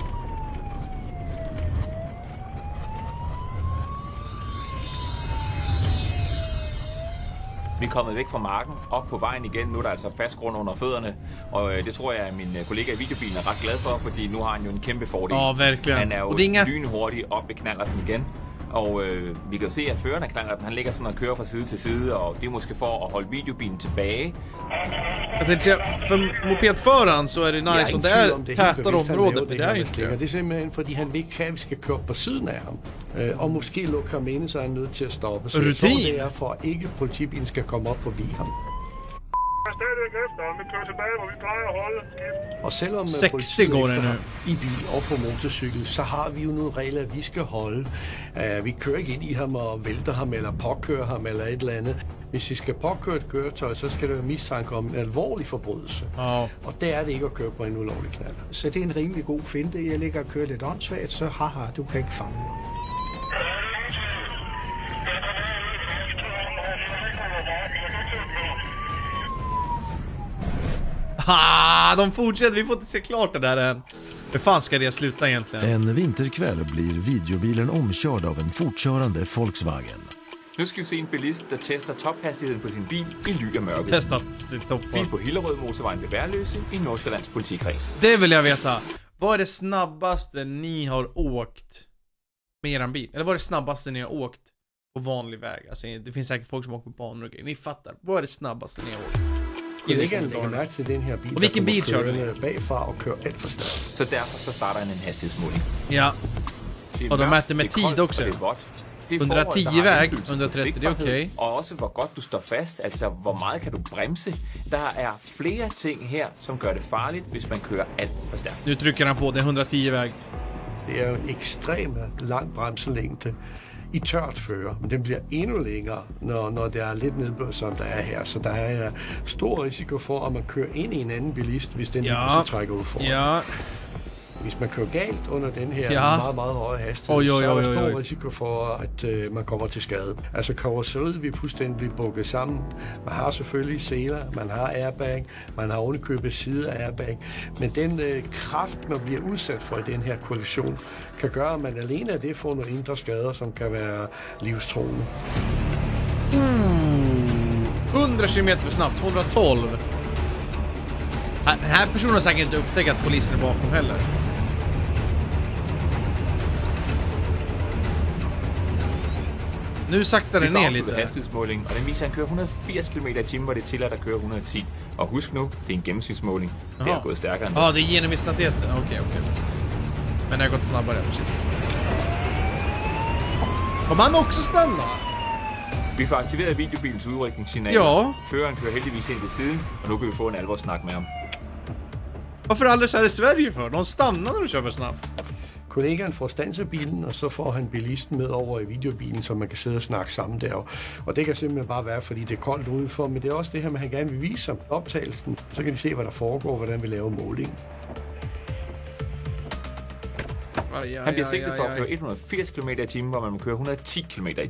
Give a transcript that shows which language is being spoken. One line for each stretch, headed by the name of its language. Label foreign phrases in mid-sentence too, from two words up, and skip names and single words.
Danish: Vi er kommet væk fra marken, op på vejen igen. Nu er der altså fast grund under fødderne, og det tror jeg, at min kollega i videobilen er ret glad for, fordi nu har han jo en kæmpe fordel.
Swedish: Verkligen.
Danish: Han er jo lynhurtig op ved knallerten igen, og vi kan jo se, at føreren af knallerten, han ligger sådan og kører fra side til side, og det er måske for at holde videobilen tilbage.
Swedish: Jag tänkte säga, för mopedföraren så är det nice och det är tätare område, men det är inte.
Danish: Det er simpelthen, fordi han vil ikke have, at vi skal køre på siden af ham. Og måske lukke ham inde, så er han nødt til at stoppe. Så jeg tror, det er for, at ikke politibilen skal komme op på vi ham. Jeg er stadigvæk efter, om vi kører tilbage, hvor vi plejer at holde. Og selvom
Swedish: 60 går det nu
Danish: i bil og på motorcykel, så har vi jo nogle regler, vi skal holde. Vi kører ikke ind i ham og vælter ham eller påkører ham eller et eller andet. Hvis vi skal påkøre et køretøj, så skal der være mistanke om en alvorlig forbrydelse. Og det er det ikke at køre på en ulovlig knald. Så det er en rimelig god finte. Jeg ligger og kører lidt åndssvagt, så haha, du kan ikke fange mig.
Swedish: De fortsätter, vi får inte se klart det där än. Hur fan ska det sluta egentligen? En vinterkväll blir videobilen omkörd av en fortkörande Volkswagen.
Danish: Nu skal vi se en bilist, der tester tophastigheden på sin bil i ly af mørket.
Swedish: Testa
Danish: Bil på Hillerød motorvejen ved Værløse i Nordsjællands politikreds.
Swedish: Det vill jag veta. Vad är det snabbaste ni har åkt med eran bil? Eller vad är det snabbaste ni har åkt på vanlig väg? Alltså, det finns säkert folk som åker på banor och grejer. Ni fattar. Vad är det snabbaste ni har åkt?
Danish: Kollegaen lægger mærke til den her bil, og hvilken bil kører du? Bagfra og kører alt for stærkt. Så derfor så starter han en hastighedsmåling. Ja.
Swedish: Og de mäter med tid också. 110 väg, 130, det är okej.
Danish: Og også hvor godt du står fast, altså hvor meget kan du bremse. Der er flere ting her, som gør det farligt, hvis man kører alt for stærkt. Nu trykker han på,
Swedish: det är 110 väg.
Danish: Det er jo en ekstremt lang bremselængde i tørt føre, men den bliver endnu længere, når det er lidt nedbør, som der er her. Så der er stor risiko for, at man kører ind i en anden bilist, hvis den trækker ud foran. Ja. Hvis man kører galt under den her meget, meget høje hastighed, så er der stor risiko for, at man kommer til skade. Altså karosseriet vil fuldstændig bukket sammen. Man har selvfølgelig seler, man har airbag, man har ovenikøbet side af airbag, men den kraft, man bliver udsat for i den her kollision, kan gøre, at man alene af det får nogle indre skader, som kan være livstruende.
Swedish: 100 km för snabbt, 212. Den här personen har säkert inte upptäckt att polisen är bakom heller. Nu saktar det ner lite.
Danish: Hastighedsmåling, og den viser, at han kører 180 km/t, hvor det er tilladt at køre 110. Og husk nu, det er en gennemsnittsmåling. Det har gået stærkere end det.
Swedish: Ja, det är genomsnittshastigheten. Okej. Men det har gått snabbare, precis. Kommer han också stanna?
Danish: Vi får aktiveret videobilens udrykningssignal. Ja. Føreren kører heldigvis ind til siden, og nu kan vi få en alvorssnak med ham.
Swedish: Varför aldrig så här i Sverige för? De stannar när du kör för snabbt.
Danish: Kollegaen får standset bilen, og så får han bilisten med over i videobilen, så man kan sidde og snakke sammen der. Og det kan simpelthen bare være, fordi det er koldt udenfor, men det er også det her, man gerne vil vise som optagelsen. Så kan de se, hvad der foregår, hvordan vi laver målingen. Han bliver sigtet for at køre 180 km/t, hvor man kører 110 km/t.